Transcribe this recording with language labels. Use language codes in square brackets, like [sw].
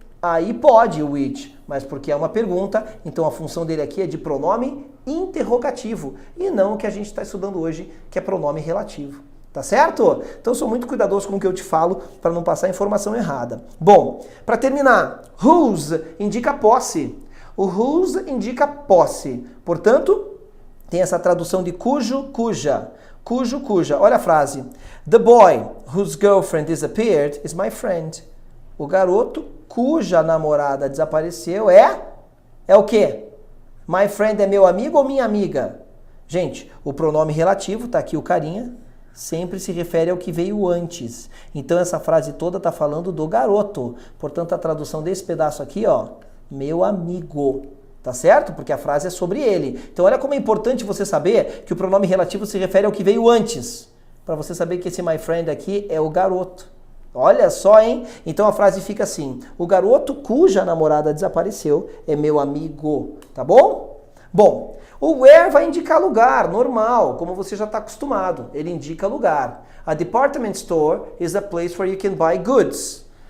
[pt] Aí pode o which, mas porque é uma pergunta, então a função dele aqui é de pronome interrogativo, e não o que a gente está estudando hoje, que é pronome relativo. Tá certo? Então eu sou muito cuidadoso com o que eu te falo para não passar informação errada. Bom, para terminar, whose indica posse. O whose indica posse. Portanto, tem essa tradução de cujo, cuja. Cujo, cuja. Olha a frase. [en] The boy whose girlfriend disappeared is my friend. [pt] O garoto cuja namorada desapareceu é o quê? [en] My friend [pt] é meu amigo ou minha amiga? Gente, o pronome relativo, tá aqui o carinha, sempre se refere ao que veio antes. Então essa frase toda tá falando do garoto. Portanto, a tradução desse pedaço aqui, ó, meu amigo. Tá certo? Porque a frase é sobre ele. Então olha como é importante você saber que o pronome relativo se refere ao que veio antes. Para você saber que esse [en] my friend [pt] aqui é o garoto. Olha só, hein? Então a frase fica assim, o garoto cuja namorada desapareceu é meu amigo, tá bom? Bom, o where vai indicar lugar, normal, como você já está acostumado, ele indica lugar. [en] A department store is a place where you can buy goods.